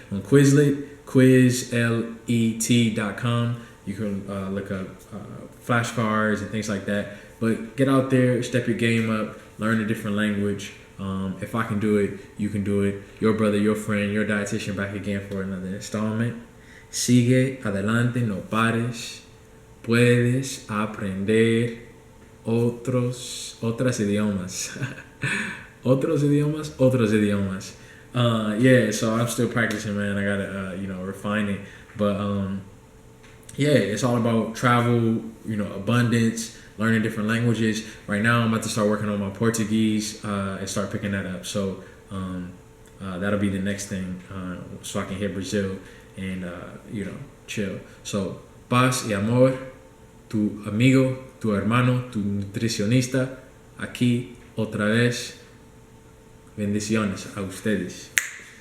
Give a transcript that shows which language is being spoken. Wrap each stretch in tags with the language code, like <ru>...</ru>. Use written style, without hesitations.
<en>On Quizlet, quizlet.com. You can look up flashcards and things like that. But get out there, step your game up, learn a different language. If I can do it, you can do it. Your brother, your friend, your dietitian back again for another installment.</en> <es>Sigue adelante, no pares. Puedes aprender otros idiomas. Otros idiomas.</es> <en>Yeah, so I'm still practicing, man. I gotta, refine it. But yeah, it's all about travel, abundance, learning different languages. Right now, I'm about to start working on my Portuguese and start picking that up. So that'll be the next thing, so I can hit Brazil and chill.</en> <es>So paz y amor, tu amigo, tu hermano, tu nutricionista, aquí otra vez. Bendiciones a ustedes.</es>